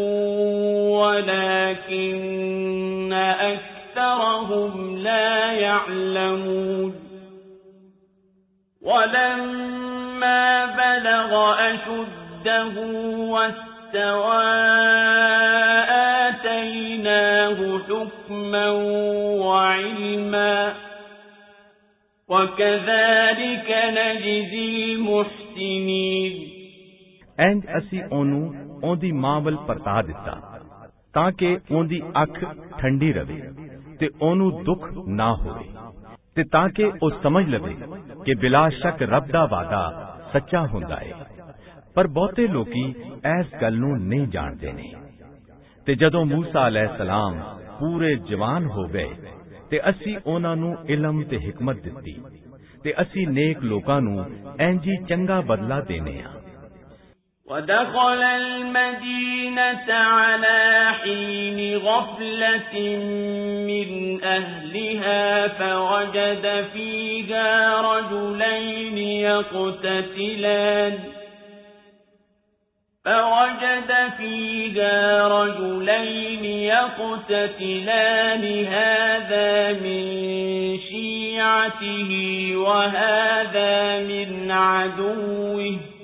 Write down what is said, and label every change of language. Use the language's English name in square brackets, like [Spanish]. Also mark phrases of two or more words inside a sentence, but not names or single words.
[Arabic] ولكن أكثرهم لا يعلمون ولما بلغ أشده واستوى آتيناه حكما وعلما وكذلك نجزي المحسنين [Punjabi] ਇੰਜ ਅਸੀਂ ਉਹਨੂੰ ਉਹਦੀ ਮਾਂ ਵੱਲ ਪਰਤਾ ਦਿੱਤਾ ਤਾਂ ਕਿ ਉਹਦੀ ਅੱਖ ਠੰਡੀ ਰਵੇ ਤੇ ਉਹਨੂੰ ਦੁੱਖ ਨਾ ਹੋਵੇ, ਤੇ ਤਾਂ ਕਿ ਉਹ ਸਮਝ ਲਵੇ ਕਿ ਬਿਲਾ ਸ਼ੱਕ ਰੱਬ ਦਾ ਵਾਅਦਾ ਸੱਚਾ ਹੁੰਦਾ ਹੈ। ਪਰ ਬਹੁਤੇ ਲੋਕੀ ਇਸ ਗੱਲ ਨੂੰ ਨਹੀਂ ਜਾਣਦੇ ਨੇ। ਤੇ ਜਦੋਂ ਮੂਸਾ अलैहिस्सलाम ਪੂਰੇ ਜਵਾਨ ਹੋ ਗਏ ਤੇ ਅਸੀਂ ਉਹਨਾਂ ਨੂੰ ਇਲਮ ਤੇ ਹਕਮਤ ਦਿੱਤੀ, ਤੇ ਅਸੀਂ ਨੇਕ ਲੋਕਾਂ ਨੂੰ ਇੰਜ ਹੀ ਚੰਗਾ ਬਦਲਾ ਦੇਨੇ ਆ। [Arabic] ودخل المدينة على حين غفلة من أهلها فوجد فيها رجلين يقتتلان هذا من شيعته وهذا من عدوه